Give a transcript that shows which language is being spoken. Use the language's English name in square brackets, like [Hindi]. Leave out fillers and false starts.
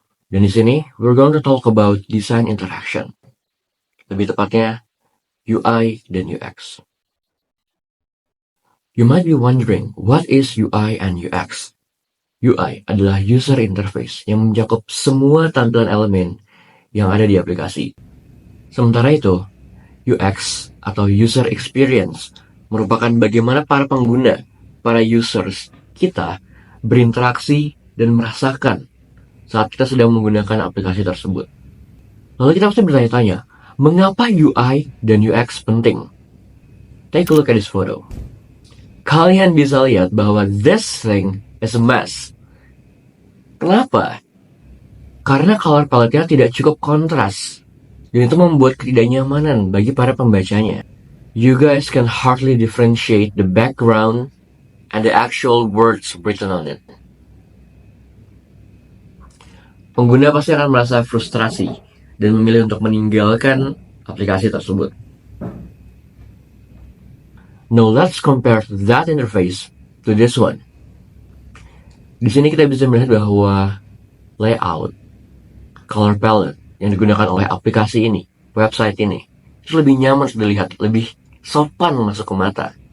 [Indonesian] Dan di sini, [English] we're going to talk about design interaction. [Indonesian] Lebih tepatnya, UI dan UX. [English] You might be wondering, what is UI and UX? [Indonesian] UI adalah user interface yang mencakup semua tampilan elemen yang ada di aplikasi. Sementara itu, UX atau user experience merupakan bagaimana para pengguna, para users kita berinteraksi dan merasakan saat kita sedang menggunakan aplikasi tersebut. Lalu kita pasti bertanya-tanya, mengapa UI dan UX penting? [English] Take a look at this photo. [Indonesian] Kalian bisa lihat bahwa [English] this thing is a mess. [Indonesian] Kenapa? Karena color palette-nya tidak cukup kontras, dan itu membuat ketidaknyamanan bagi para pembacanya. [English] You guys can hardly differentiate the background and the actual words written on it. [Indonesian] Pengguna pasti akan merasa frustrasi dan memilih untuk meninggalkan aplikasi tersebut. [English] Now let's compare that interface to this one. [Indonesian] Di sini kita bisa melihat bahwa layout, color palette yang digunakan oleh aplikasi ini, website ini, itu lebih nyaman dilihat, lebih sopan masuk ke mata.